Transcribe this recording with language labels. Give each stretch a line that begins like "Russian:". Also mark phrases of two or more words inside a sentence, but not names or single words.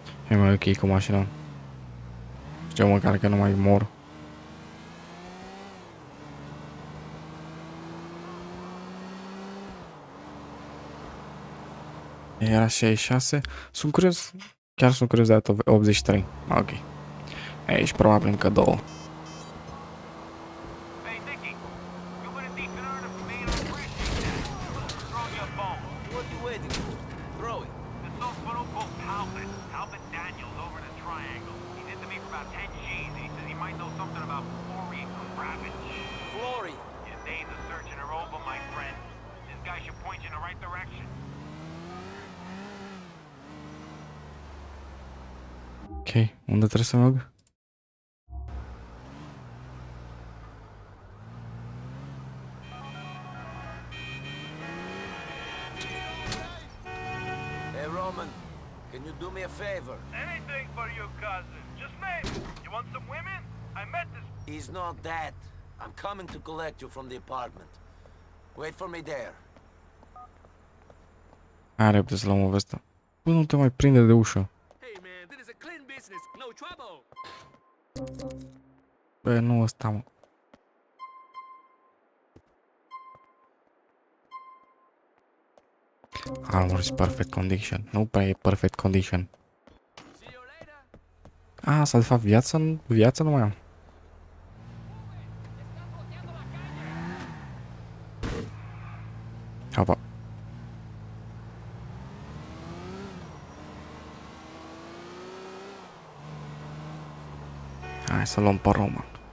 Romanian: E mai ok cu mașina. Știu măcar că nu mai mor. Era 66. Sunt curios. Chiar sunt curios de data 83. Ok. Aici probabil încă două.
English: Hey, Nicky, you've been a decent earner for me, and I appreciate that. Throw you a bone. What are you waiting for? Throw it. There's some fellow called Talbot Daniels over in the Triangle. He's into me for about 10 G's, and he says he might know something about Florian Kravitz. Flory. Your days of searching are over, my friend. This guy should point you in the right direction.
Romanian: Ok, unde trebuie să merg?
English: Hey, Roman, can you do me a favor? Anything for you, cousin. Just name it. You want some women? I met this... He's not that. I'm coming to collect you from the apartment. Wait for me there.
Romanian: Hai repede să luăm o vestă. Bă, nu te mai prinde de ușă.
English: Hey, man, this is a clean business. No trouble.
Romanian: Bă, nu ăsta, mă.
English: Armor is perfect condition.
Romanian: Nu prea e
English: perfect condition. See you later.
Romanian: A, asta de fapt viață nu mai am. Hapa. Hai să luăm pe Roman.